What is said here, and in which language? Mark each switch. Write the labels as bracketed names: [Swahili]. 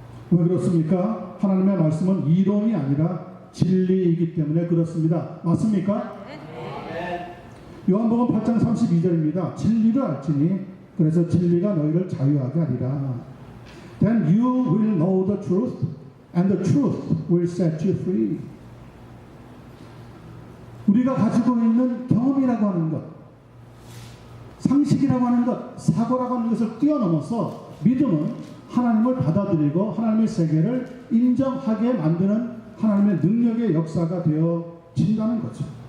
[Korean] 왜 그렇습니까? 하나님의 말씀은 이론이 아니라 진리이기 때문에 그렇습니다. 맞습니까? 요한복음 8장 32절입니다. 진리를 알지니 그래서 진리가 너희를 자유하게 하리라. [English] Then you will know the truth and the truth will set you free. [Korean] 우리가 가지고 있는 경험이라고 하는 것, 상식이라고 하는 것, 사고라고 하는 것을 뛰어넘어서 믿음은 하나님을 받아들이고 하나님의 세계를 인정하게 만드는 하나님의 능력의 역사가 되어진다는 거죠.